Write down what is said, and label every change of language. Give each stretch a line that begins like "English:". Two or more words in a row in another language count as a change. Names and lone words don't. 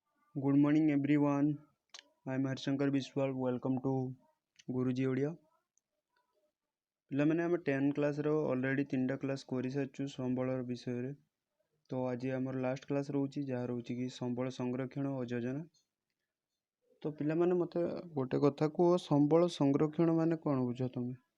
English: Good morning everyone. I am Harshankar Biswal. Welcome to Guruji Odia.
Odia: ପିଲାମାନେ ଆମେ 10 କ୍ଲାସ୍ର ଅଲରେଡ଼ି 3ଟା କ୍ଲାସ୍ କରିସାରିଛୁ ସମ୍ବଳର ବିଷୟରେ। ତ ଆଜି ଆମର
English: last class
Odia: ରହୁଛି, ଯାହା ରହୁଛି କି ସମ୍ବଳ ସଂରକ୍ଷଣ ଓ ଯୋଜନା। ତ ପିଲାମାନେ ମୋତେ ଗୋଟେ କଥା କୁହ, ସମ୍ବଳ ସଂରକ୍ଷଣ ମାନେ କ'ଣ ବୁଝ ତମେ?